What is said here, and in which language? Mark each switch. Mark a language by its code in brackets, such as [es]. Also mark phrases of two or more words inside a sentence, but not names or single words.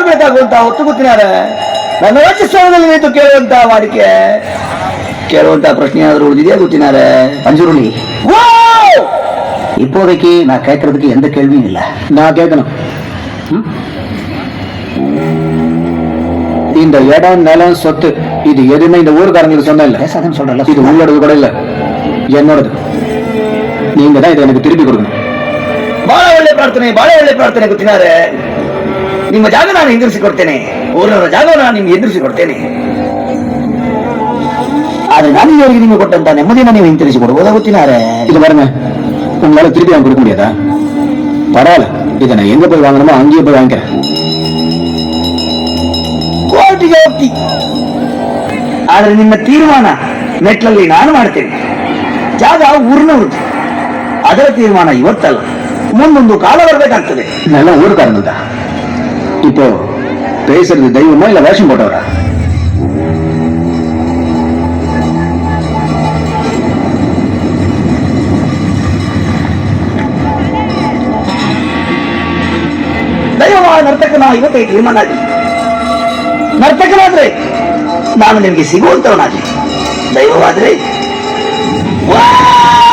[kn] ಆಗುವಂತ ಹೊತ್ತು ಗೊತ್ತಿನಾರ ನನ್ನ ರಾಜ್ಯಸ್ಥಾನದಲ್ಲಿ ನಿಂತು ಕೇಳುವಂತ ಪ್ರಶ್ನೆ [ta] ஏதாவது உறுதியா குத்தினார பஞ்சுருளி இப்போதைக்கு நான் கேட்கறதுக்கு எந்த கேள்வியும் இல்லை. நான் கேட்கணும். இந்த இடம் நிலம் சொத்து இது எதுவுமே இந்த ஊருக்காரங்களுக்கு சொன்ன இல்ல. பேசாதன்னு சொல்றல. இது உங்களோடது கூட இல்ல, என்னோடது. நீங்க தான் இதை எனக்கு திருப்பி கொடுக்கணும். [kn] ಬಹಳ ಒಳ್ಳೆ ಪ್ರಾರ್ಥನೆ ಗೊತ್ತಿನಾರೆ. ನಿಮ್ಮ ಜಾಗ ನಾನು ಎದುರಿಸಿಕೊಡ್ತೇನೆ, ಊರಿನ ಜಾಗ ನಾನು ನಿಮ್ಗೆ ಎದುರಿಸಿಕೊಡ್ತೇನೆ. ಆದ್ರೆ ನಾನು ಇವರಿಗೆ ನಿಮಗೆ ಕೊಟ್ಟಂತ ನೆಮ್ಮದಿನ ನೀವು ಹಿಂತಿರಿಸಿ ಕೊಡ್ಬೋದಾ ಗೊತ್ತಿನಾರೆ. [ta] இது பாருங்க, உங்களால திருப்பி வாங்க கொடுக்க முடியாதா? பரவாயில்ல, இதை நான் எங்க போய் வாங்கணுமோ அங்கேயே போய் வாங்கிக்கிறேன். [kn] ಕೋರ್ಟಿಗೆ ಹೋಗ್ತಿ, ಆದ್ರೆ ನಿಮ್ಮ ತೀರ್ಮಾನ ಮೆಟ್ಲಲ್ಲಿ ನಾನು ಮಾಡ್ತೇನೆ. ಜಾಗ ಊರಿನವ್ರದ್ದು, ಅದರ ತೀರ್ಮಾನ ಇವತ್ತಲ್ಲ, ಮುಂದೊಂದು ಕಾಲ ಬರ್ಬೇಕಾಗ್ತದೆ. [ta] நல்ல ஊருக்காரங்க தான். இப்போ பேசுறது தெய்வமா இல்ல வேஷம் போட்டவரா? [kn] ದೈವವಾದ ನರ್ತಕನ ಇವತ್ತೇ ತೀರ್ಮಾನ ಆಗಲಿ. ನರ್ತಕನಾದ್ರೆ ನಾನು ನಿಮಗೆ ಸಿಗುವಂತವನಾಗಲಿ, ದೈವವಾದ್ರೆ